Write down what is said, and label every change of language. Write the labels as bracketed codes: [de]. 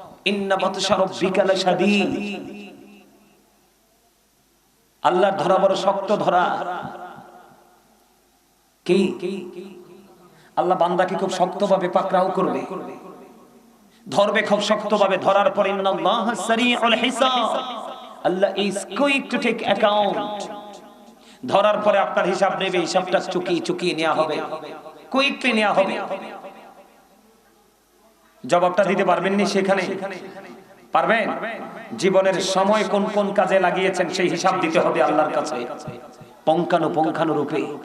[ar] ইন্না বাতশা রাব্বিকা লাশাদীদ। [bn] আল্লাহর ধরা বড় শক্ত ধরা। কি? আল্লাহ বান্দাকে খুব শক্তভাবে পাকড়াও করবে, ধরবে খুব শক্তভাবে। ধরার পর [ar] ইন্নাল্লাহা সারিউল হিসাব, [en] Allah is quick to take account. [bn] ধরার পরে আপনার হিসাব নেবে, হিসাবটা চুকিয়ে নেওয়া হবে, কুইকলি নেওয়া হবে। জবাবটা দিতে পারবেন নি সেখানে? পারবেন? জীবনের সময় কোন কোন কাজে লাগিয়েছেন সেই হিসাব দিতে হবে আল্লাহর কাছে পুঙ্খানুপুঙ্খানুরূপে।